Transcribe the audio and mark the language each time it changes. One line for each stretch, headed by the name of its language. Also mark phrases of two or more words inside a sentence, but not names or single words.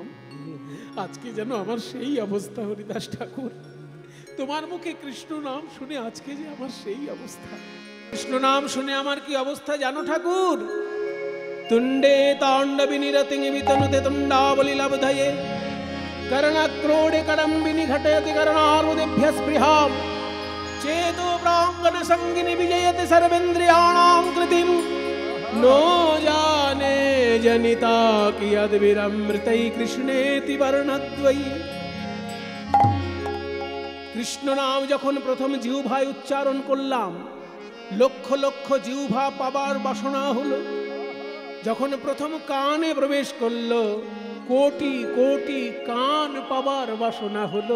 Bangla: আজকে যেন আমার সেই অবস্থা হরিদাস ঠাকুর, তোমার মুখে কৃষ্ণ নাম শুনে আজকে যে আমার সেই অবস্থা। কৃষ্ণ নাম শুনে আমার কি অবস্থা জানো ঠাকুর?
Sanskrit: তুণ্ডে তাণ্ডবী নিরতিং বিতনুতে তুণ্ডাবলি লব্ধয়ে कर्णक्रोडे कडम्बिनी घटयति कर्णारुदेभ्य स्पृहां चेतो प्राङ्गण संगिनी विजयति सर्वेन्द्रियाणां कृतिं नो जाने जनिता कियद्विरमृतै कृष्णेति वर्णद्वयी।
Bangla: কৃষ্ণ নাম যখন প্রথম জিহ্বায় উচ্চারণ করলাম, লক্ষ লক্ষ জিহ্বা পাবার বাসনা হলো। যখন প্রথম কানে প্রবেশ করলো, কোটি কোটি কান পাবার বাসনা হলো।